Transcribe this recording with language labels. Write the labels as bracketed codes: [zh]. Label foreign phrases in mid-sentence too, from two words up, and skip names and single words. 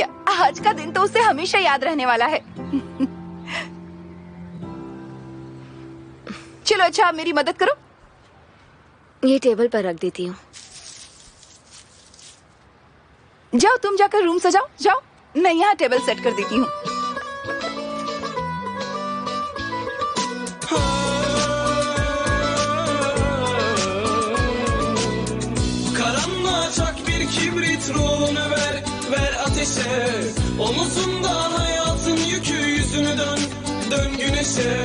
[hi] आज का दिन तो उसे हमेशा याद रहने वाला है। चलो अच्छा, आप मेरी मदद करो। ये टेबल पर रख देती हूँ। जाओ, तुम जाकर रूम सजाओ। जाओ, मैं यहाँ टेबल सेट कर देती हूँ। [tr] Kibrit ruhunu ver ateşe. Omuzunda hayatın yükü, yüzünü dön güneşe.